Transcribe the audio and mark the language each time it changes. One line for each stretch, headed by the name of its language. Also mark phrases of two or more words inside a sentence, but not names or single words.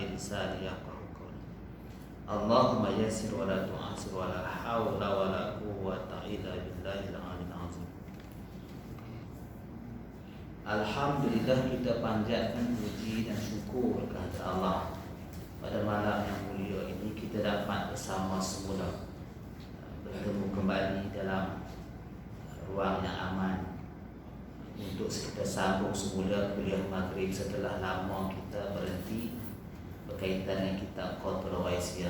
Arabic: لساني يفقه قولي اللهم يسر ولا تعسر ولا حول ولا قوة إلا بالله العلي العظيم. Alhamdulillah,
Malay: kita panjatkan puji dan syukur kepada Allah. Pada malam yang mulia ini kita dapat bersama semula bertemu kembali dalam ruang yang aman untuk kita sambung semula kuliah maghrib setelah lama kita berhenti berkaitan dengan kitab Qatrul Waisiyah.